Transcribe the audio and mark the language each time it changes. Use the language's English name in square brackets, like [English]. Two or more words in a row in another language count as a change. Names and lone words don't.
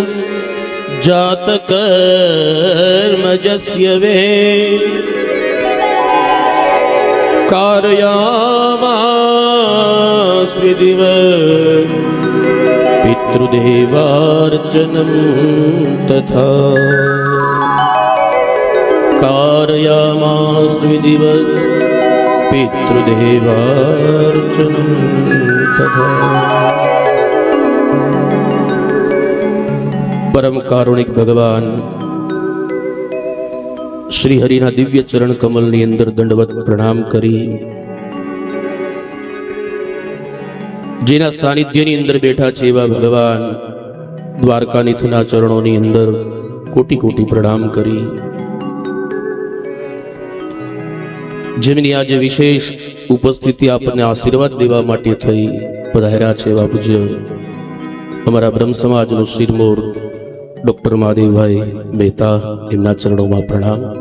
[Sanskrit] जातकर्मजस्य वे कारयामास्विधिवत् पितृदेवार्चनं तथा कारयामास्विधिवत् पितृदेवार्चनं तथा। [Gujarati] પરમ કારુણિક ભગવાન શ્રી હરિના દિવ્ય ચરણ કમળ ની અંદર દંડવત પ્રણામ કરી જેના સાનિધ્યની અંદર બેઠા છે એવા ભગવાન દ્વારકાનાથના ચરણોની અંદર કોટી કોટી પ્રણામ કરી જેમની આજે વિશેષ ઉપસ્થિતિ આપણને આશીર્વાદ દેવા માટે થઈ પધાર્યા છે એવા પૂજ્ય અમારા બ્રહ્મ સમાજનો શિરમોર ડોક્ટર મહાદેવભાઈ મહેતા એમના ચરણોમાં પ્રણામ।